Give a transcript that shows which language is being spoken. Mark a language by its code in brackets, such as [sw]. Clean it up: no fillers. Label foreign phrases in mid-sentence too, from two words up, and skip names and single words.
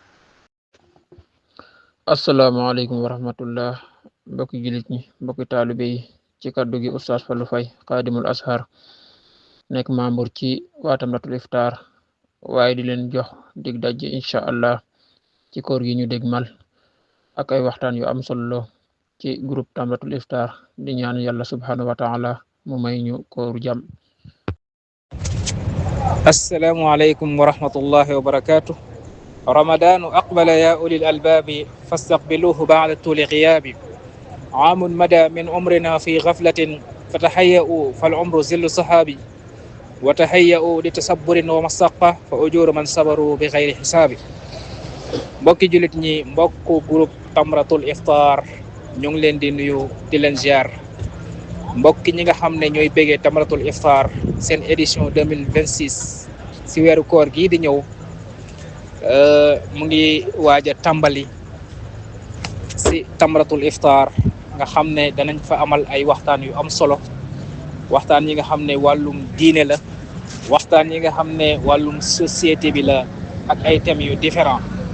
[ar] السلام عليكم ورحمة الله [wo] mbokki jullit ñi mbokki taalibe yi ci kaddu gi oustaz Fallou Faye xaadimul ashar nekk membre ci waa Tamratul Iftar waaye di leen jox dig daje [ar] إن شاء الله [wo] ci koor gi ñu dégmal ak ay waxtaan yu am solo ci groupe Tamratul Iftar di ñaan yàlla [ar] سبحانه وتعالى [wo] mu may ñu kooru jàmm. [ar] السلام عليكم ورحمة الله وبركاته رمضان أقبل يا أولي الألباب فاستقبلوه بعد طول غياب عام مدى من عمرنا في غفلة فتهيئوا فالعمر زل صحابي وتهيئوا لتصبر ومسقة فأجور من صبروا بغير حساب [wo] mbokki julit ñi mbokku groupe Tamratul Iftar ñu ngi leen di nuyu di leen ziar mbokki ñi nga xam ne ñooy bégee Tamratul Iftar seen édition 2026 si weeru koor gii di ñëw mu ngi waaj a tàmbali si Tamratul Iftar nga xam ne danañ fa amal ay waxtaan yu am solo waxtaan yi nga xam ne wàllum diine la waxtaan yi nga xam ne wàllum société bi la ak ay thèmes yu différents